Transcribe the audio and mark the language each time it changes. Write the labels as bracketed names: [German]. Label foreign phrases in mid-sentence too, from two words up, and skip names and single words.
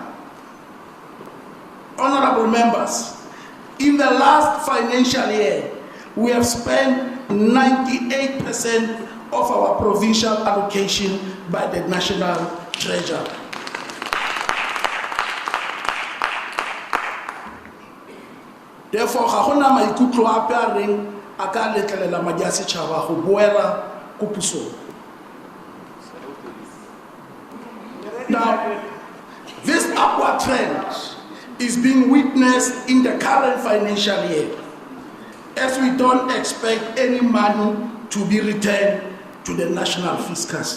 [English] Honorable members, in the last financial year, we have spent 98% of our provincial allocation by the National Treasury. Therefore, [Tswana] ga gona maikutlo ape a reng a ka letlelela madi a setšhaba go boela ko pusong. [English] Now, this upward trend is being witnessed in the current financial year, as we don't expect any money to be returned to the national fiscus.